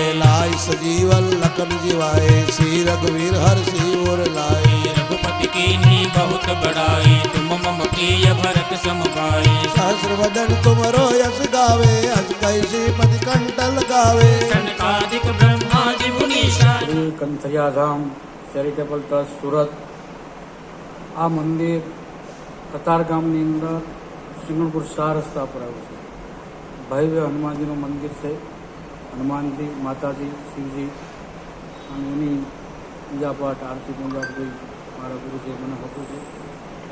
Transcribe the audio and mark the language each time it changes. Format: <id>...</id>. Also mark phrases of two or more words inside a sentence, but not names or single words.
<hi>लाई सजीवन लखन जीवाए श्री रघुवीर हर सिर लाए रघुपति कीन्ही बहुत बड़ाई तुम मम प्रिय भरत सम भाई सहस्र वदन तुमरो यश गावे अस कैसी पति कंठ लगावे सनकादिक ब्रह्मादि मुनीषा</hi> <gu>શ્રી કંથરિયાધામ ચેરિટેબલ ટ્રસ્ટ સુરત આ મંદિર કતારગામની અંદર સિંગણપુર 4 રસ્તા પર આવ્યું છે. ભવ્ય હનુમાનજીનું મંદિર છે. હનુમાનજી માતાજી શિવજી અને એની પૂજા પાઠ આરતી પૂજા બધું મારા ગુરુજીએ મને હોતું છે.</gu>